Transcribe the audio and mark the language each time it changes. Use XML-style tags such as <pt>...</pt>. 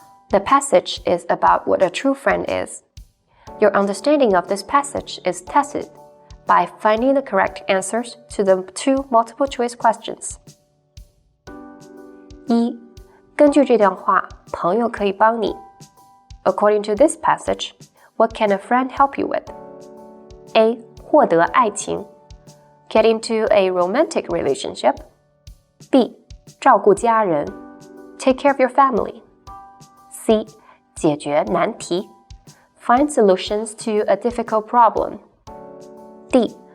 <en>The passage is about what a true friend is. Your understanding of this passage is tested by finding the correct answers to the 2 multiple choice questions. 1.</en> <zh>根据这段话，朋友可以帮你。</zh> <en>According to this passage, what can a friend help you with? A.</en> <zh>获得爱情</zh> <en>Get into a romantic relationship. B.</en> <zh>照顾家人</zh> <en>Take care of your family. C.</en> <zh>解决难题</zh> <en>Find solutions to a difficult problem. D.</en>